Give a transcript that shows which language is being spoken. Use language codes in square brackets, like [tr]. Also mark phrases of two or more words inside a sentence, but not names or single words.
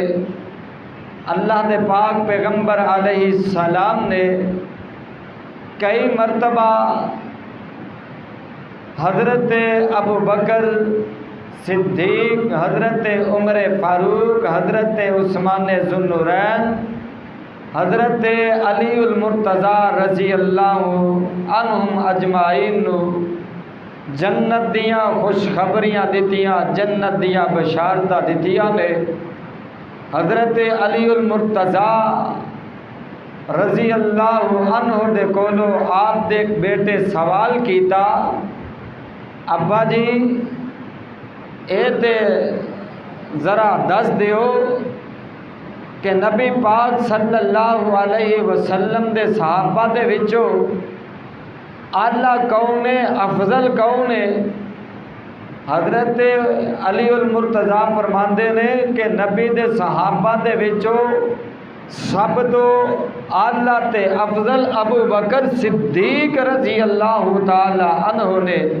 [pa] اللہ دے پاک پیغمبر علیہ السلام نے کئی مرتبہ حضرت ابو بکر صدیق، حضرت عمر فاروق، حضرت عثمان ذو النورین، حضرت علی المرتضی [ar] رضی اللہ عنہم اجمعین [pa] نو جنت دیاں خوشخبریاں دتیاں، جنت دیاں بشارتاں دتیاں نے۔ حضرت علی المرتضی [ar] رضی اللہ عنہ [pa] دے کولو آپ دے بیٹے سوال کیتا، ابا جی اے تے ذرا دس دیو کہ نبی پاک [ar] صلی اللہ علیہ وسلم [pa] دے صحابہ دے وچوں اعلیٰ کون ہے، افضل کون ہے؟ حضرت علی المرتضی فرماندے نے کہ نبی دے صحابہ دے وچوں سب تو اعلیٰ تے افضل ابو بکر صدیق [ar] رضی اللہ تعالی عنہ [pa] نے۔